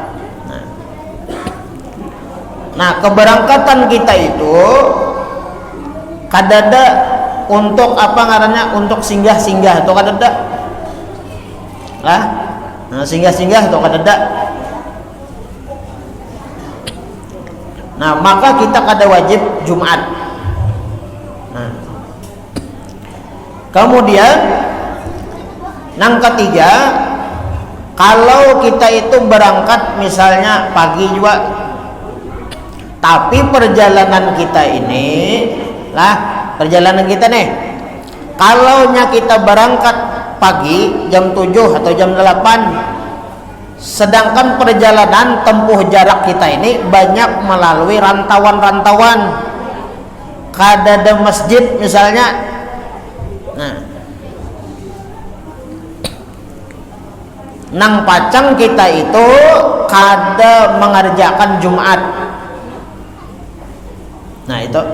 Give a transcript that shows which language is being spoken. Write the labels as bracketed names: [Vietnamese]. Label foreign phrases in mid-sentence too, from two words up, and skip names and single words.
[Banjar] Nah, keberangkatan kita itu kadada untuk apa ngarannya, untuk singgah-singgah atau kadada lah. Nah, singgah-singgah atau kadada. Nah, maka kita kada wajib Jumat. [Indonesian] Nah, kemudian yang ketiga, kalau kita itu berangkat misalnya pagi juga, tapi perjalanan kita ini lah, perjalanan kita nih, kalau kita berangkat pagi jam 7 atau jam 8, sedangkan perjalanan tempuh jarak kita ini banyak melalui rantauan-rantauan, kada ada masjid misalnya. [Banjar] Nah, nang pacang kita itu kada mengerjakan Jumat. [Indonesian] Nah itu.